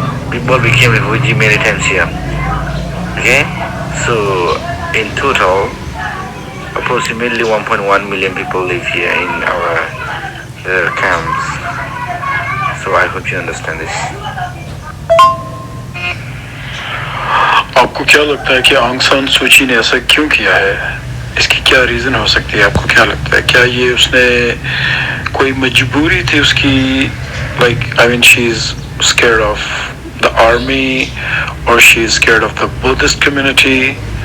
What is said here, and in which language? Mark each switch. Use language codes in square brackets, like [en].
[en] People became refugee many times here. Okay, so in total, approximately 1.1 million people live here in our camps. So I hope you understand this. [hi] आपको क्या लगता है कि आंग सान सूची ने ऐसा क्यों किया है? इसकी क्या रीज़न हो सकती है? आपको क्या लगता है? क्या ये उसने कोई मजबूरी थी उसकी? [en] I mean, she's scared of the army or she's scared of the Buddhist community?